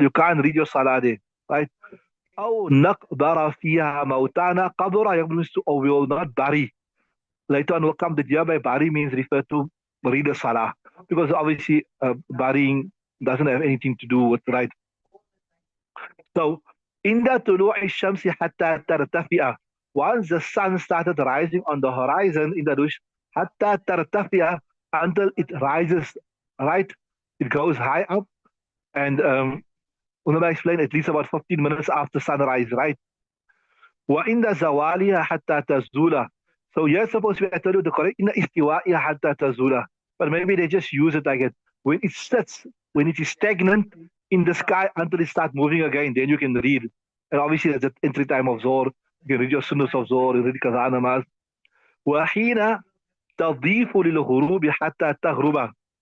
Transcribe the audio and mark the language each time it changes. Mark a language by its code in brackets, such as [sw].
[en] You can't read your salah there, right? [ar] أو نقبر فيها موتانا قبر [en] means to, or we will not bury. Later on will come that by bury means refer to read the salah, because obviously burying doesn't have anything to do with, right. So [ar] عند طلوع الشمس حتى ترتفع. [en] Once the sun started rising on the horizon in the dush, [ar] حتى ترتفع, [en] until it rises, right? It goes high up, and Ulama explained at least about 15 minutes after sunrise, right? [ar] وعند زوالها حتى تزول. [en] So you're supposed to be, I tell you the correct, [ar] إن استوائها حتى تزول. [en] But maybe they just use it like it. When it sits, when it is stagnant in the sky until it starts moving again, then you can read. And obviously there's the entry time of Zohr. You can read your sunnahs of Zohr, you read Qadha namaz. [ar] وحين تضيف للغروب حتى تغرب.